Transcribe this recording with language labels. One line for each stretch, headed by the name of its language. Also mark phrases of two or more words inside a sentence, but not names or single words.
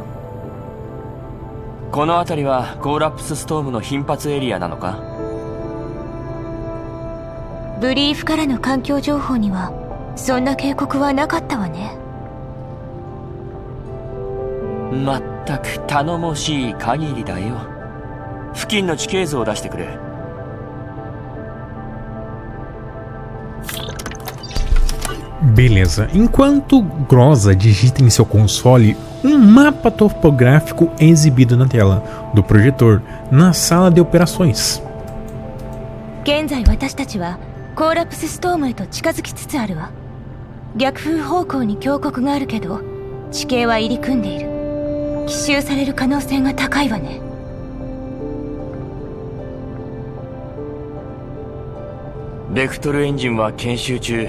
Japanese: この辺りはコーラプスストームの頻発エリアなのか？ブリーフからの環境情報にはそんな警告はなかったわね。まったく頼もしい限りだよ。付近の地形図を出してくれ。
Portuguese: Beleza. Enquanto Groza digita em seu console, mapa topográfico é exibido na tela do projetor na sala de operações.
Japanese: 現在私たちはコーラプスストームへと近づきつつあるわ。逆風方向に峡谷があるけど地形は入り組んでいる。奇襲される可能性が高いわね。ベクトルエンジンは研修中。